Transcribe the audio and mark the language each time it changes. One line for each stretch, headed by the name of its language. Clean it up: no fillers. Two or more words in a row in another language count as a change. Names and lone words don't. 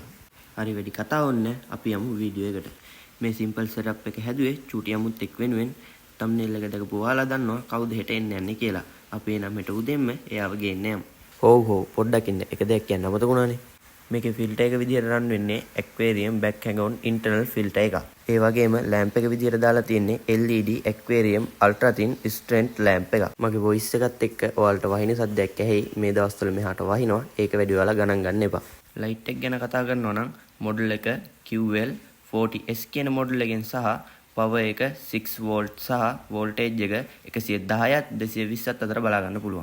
Sinhala: හරි වැඩි කතා ඕනේ අපි යමු video එකට. මේ
English: simple setup
Sinhala: එක හැදුවේ චූටි අමුත් එක් වෙනුවෙන්. thumbnail එක දැකපු ඔයාලා දන්නවා කවුද හෙට එන්නේ යන්නේ කියලා. අපි එනම් හෙට උදෙන්ම එයාව ගේන්න යමු. හොව් පොඩ්ඩක් ඉන්න. එක දෙයක් කියන්න අමතකුණානේ. මේකේ ෆිල්ටර් එක විදියට රන් වෙන්නේ
English: aquarium back hang-on internal filter
Sinhala: එකක්. ඒ වගේම lamp එක විදියට දාලා තියෙන්නේ
English: LED aquarium ultra thin strength lamp
Sinhala: එකක්. මගේ voice එකත් එක්ක ඔයාලට වහින සද්දයක් ඇහෙයි. මේ දවස්වල මෙහාට වහිනවා. ඒක වැඩි ඔයාලා ගණන් ගන්න එපා. light එක ගැන කතා කරනවා නම් model එක QL 40S කියන model එකෙන් සහ power එක 6 volt සහ voltage එක 110ත් 220ත් අතර බලා ගන්න පුළුවන්.